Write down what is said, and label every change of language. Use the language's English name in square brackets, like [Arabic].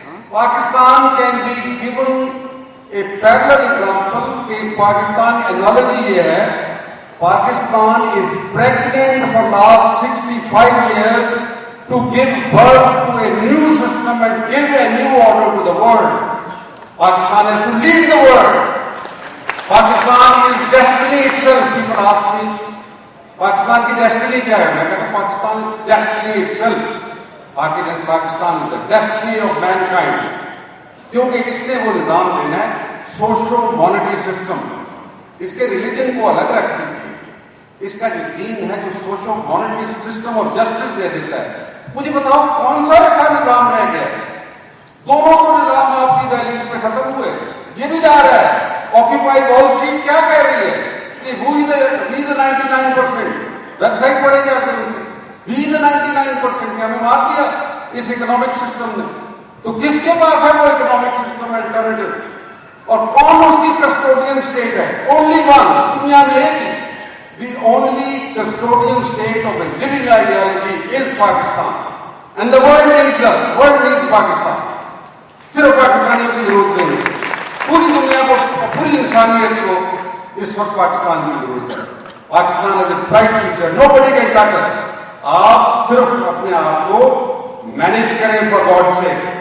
[English] Pakistan can be given a parallel example [Urdu] کہ Pakistan analogy یہ ہے، [English] Pakistan is pregnant for last 65 years to give birth to a new system and give a new order to the world. Pakistan has to lead the world. Pakistan is destiny itself. People ask me, [Urdu] Pakistan کی destiny کیا ہے؟ میں کہتا ہوں Pakistan [English] is destiny itself. Pakistan is the destiny of mankind. [Urdu] کیونکہ اس نے وہ نظام دینا ہے، سوشو مانیٹری سسٹم. اس کے ریلیجن کو الگ رکھ دیجیے، اس کا جو دین ہے جو سوشو مانیٹری سسٹم اور جسٹس دے دیتا ہے. مجھے بتاؤ کون سا ایسا نظام رہ گیا؟ دونوں تو نظام آپ کی دہلیز پہ ختم ہوئے. یہ بھی جا رہا ہے. آکیپائی وال اسٹریٹ کیا کہہ رہی ہے کہ [English] We the 99%. [Urdu] ویب سائٹ پڑھے گا [English] we the 99% [Urdu] کہ ہمیں مار دیا اس اکنامک سسٹم نے. تو کس کے پاس ہے وہ اکنامک سسٹم الٹرنیٹو؟ اور کون اس کی کسٹوڈین اسٹیٹ ہے؟ [English] Only one. [Urdu] دنیا میں ایک ہی. [English] The only custodian state of a living ideology is Pakistan. And the world needs us. World needs Pakistan. [Urdu] صرف پاکستانیوں کی ضرورت نہیں ہے. پوری دنیا کو, پوری انسانیت کو اس وقت پاکستان کی ضرورت ہے. [English] Pakistan is a bright future. Nobody can touch us. [Urdu] آپ صرف اپنے آپ کو مینج کریں [English] For God سے.